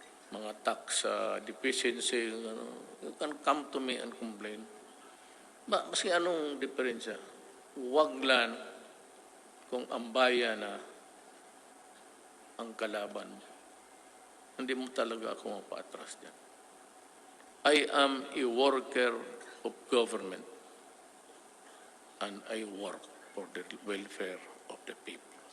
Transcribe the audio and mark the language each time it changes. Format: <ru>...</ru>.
<tl>Mga</tl> <en>tax deficiency, you can come to me and complain.</en> <tl>Maski anong diferensya? Huwag lang kung ang bayan na ang kalaban mo. Hindi mo talaga ako mapa-atras dyan.</tl> <en>I am a worker of government and I work for the welfare of the people.</en>